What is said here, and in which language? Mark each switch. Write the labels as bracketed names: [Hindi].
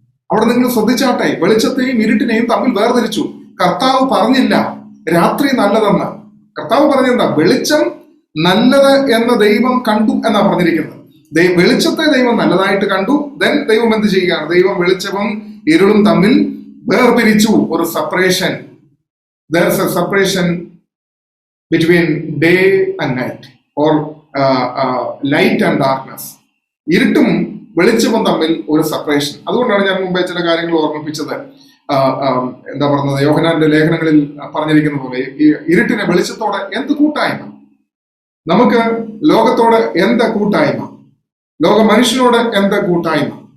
[Malayalam] അവിടെ നിങ്ങൾ ശ്രദ്ധിച്ചാട്ടെ, വെളിച്ചത്തെയും ഇരുട്ടിനെയും തമ്മിൽ വേർതിരിച്ചു. കർത്താവ് പറഞ്ഞില്ല രാത്രി നല്ലതെന്ന്. കർത്താവ് പറഞ്ഞെന്താ? വെളിച്ചം നല്ലത് എന്ന ദൈവം കണ്ടു എന്നാ പറഞ്ഞിരിക്കുന്നത്. വെളിച്ചത്തെ ദൈവം നല്ലതായിട്ട് കണ്ടു. ദെൻ ദൈവം എന്ത് ചെയ്യുകയാണ്? ദൈവം വെളിച്ചവും ഇരുളും തമ്മിൽ വേർപിരിച്ചു. ഒരു separation. [English] There is a separation between day and night, or light and darkness. [Malayalam] ഇരുട്ടും വെളിച്ചവും തമ്മിൽ ഒരു സെപ്പറേഷൻ. അതുകൊണ്ടാണ് ഞാൻ മുമ്പേ ചില കാര്യങ്ങൾ ഓർമ്മിപ്പിച്ചത്. എന്താ പറയുന്നത്, യോഹന്നാന്റെ ലേഖനങ്ങളിൽ പറഞ്ഞിരിക്കുന്ന പോലെ ഈ ഇരുട്ടിനെ വെളിച്ചത്തോടെ എന്ത് കൂട്ടായ്മ. നമുക്ക് ലോകത്തോട് എന്താ കൂട്ടായ്മ? ലോക മനുഷ്യനോട് എന്താ കൂട്ടായ്മ?